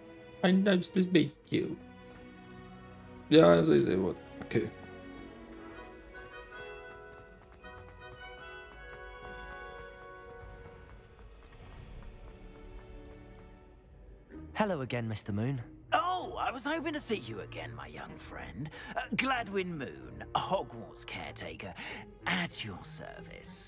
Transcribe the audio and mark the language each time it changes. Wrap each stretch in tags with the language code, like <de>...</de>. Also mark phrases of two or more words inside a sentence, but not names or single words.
<en>I nice to meet you.</en> <hu>Ja, ez izé volt.</hu> <en>Okay. Hello again, Mr. Moon. Oh, I was hoping to see you again, my young friend. Gladwin Moon, Hogwarts caretaker, at your service.</en>